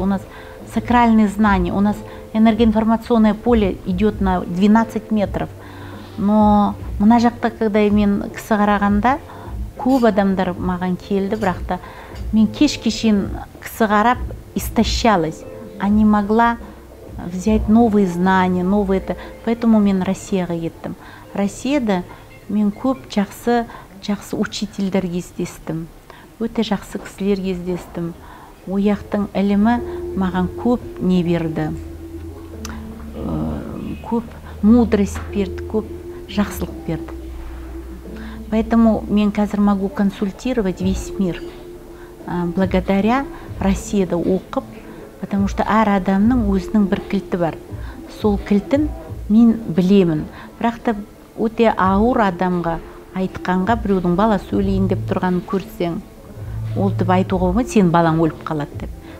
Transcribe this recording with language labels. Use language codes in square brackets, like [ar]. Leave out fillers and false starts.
[ru] У нас сакральные знания, у нас энергоинформационное поле идет на 12 метров. [kk] Но мына жақта, когда мен кісі қарағанда, көп адамдар маған келді, бірақ та мен кеш-кешен кісі қарап истощалась, [ru] а не могла взять новые знания, новые это. [kk] Поэтому мен Россияға кеттім. Россияда мен көп жақсы учительдер кездестім. Өте жақсы кісілер кездестім. Ояқтың ілімі маған көп не берді. Көп мудрость берді, көп жақсылық берді. [ru] Поэтому [kk] мен қазір [ru] могу консультировать весь мир. [kk] Благодаря Россияда оқып, [ru] потому что [kk] әр адамның өзінің бір кілті бар. Сол кілтін мен білемін. Бірақ та өте ауыр адамға айтқанға, біреудің бала сөйлейін деп тұрғанын көрсең, ол деп айтуға болмайды, сен балаң өліп қалады деп.